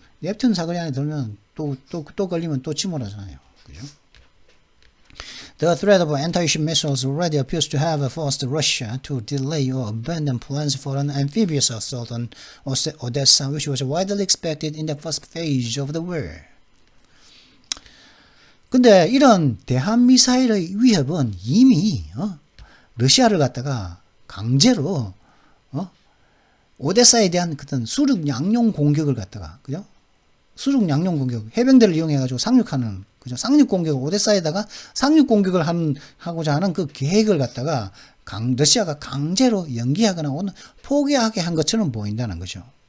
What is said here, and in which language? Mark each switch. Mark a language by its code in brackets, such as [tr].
[ko] 넵튠 사거리 안에 들면 또 걸리면 또 침몰하잖아요. 그죠? [en] The threat of anti-ship missiles already appears to have forced Russia to delay or abandon plans for an amphibious assault on Odessa, which was widely expected in the first phase of the war. [ko] 근데 이런 대한미사일의 위협은 이미 러시아를 갖다가 강제로 오데사에 대한 그런 수륙 양용 공격을 갖다가 그죠? 수륙 양용 공격, 해병대를 이용해가지고 상륙하는 그죠? 상륙 공격을 오데사에다가 상륙 공격을 하고자 하는 그 계획을 갖다가 러시아가 강제로 연기하거나 오늘 포기하게 한 것처럼 보인다는 거죠.